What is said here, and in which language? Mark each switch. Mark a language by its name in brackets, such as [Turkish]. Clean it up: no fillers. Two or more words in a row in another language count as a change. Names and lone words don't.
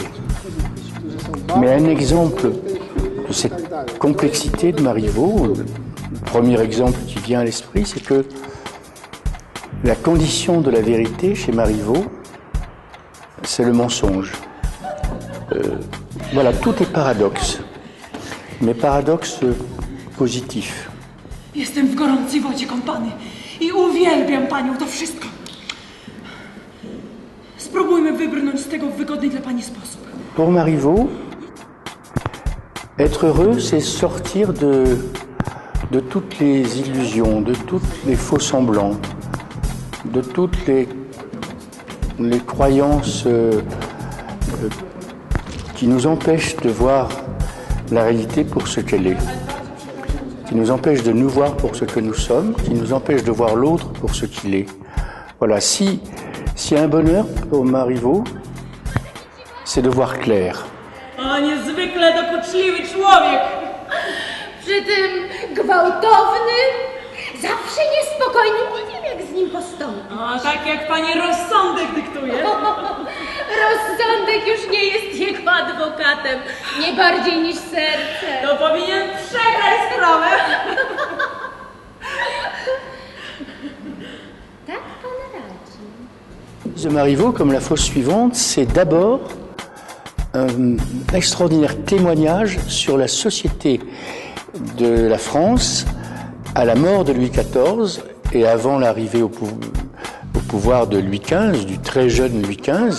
[French] Mais un exemple de cette complexité de Marivaux, le premier exemple qui vient à l'esprit, c'est que la condition de la vérité chez Marivaux, c'est le mensonge. Voilà, tout est paradoxe, mais paradoxe positif. [Polish] Jestem w gorącej wodzie kąpany i uwielbiam panią, to wszystko. Spróbujmy wybrnąć z tego w wygodny dla pani sposób. [French] Pour Marivaux, être heureux, c'est sortir de toutes les illusions, de tous les faux semblants, de toutes les croyances qui nous empêchent de voir la réalité pour ce qu'elle est, qui nous empêchent de nous voir pour ce que nous sommes, qui nous empêchent de voir l'autre pour ce qu'il est. Voilà, s'il y a un bonheur pour Marivaux, c'est de voir clair. [Polish] A niezwykle dokuczliwy człowiek. Przy tym gwałtowny, zawsze niespokojny. Nie wiem, jak z nim postąpić. A tak jak pani rozsądek dyktuje. Rozsądek już nie jest jego adwokatem, nie bardziej niż serce. To powinien przegrać sprawę. Tak pan radzi. [French] De Marivaux, comme la fosse suivante, c'est d'abord un extraordinaire témoignage sur la société de la France à la mort de Louis XIV et avant l'arrivée au pouvoir de Louis XV, du très jeune Louis XV.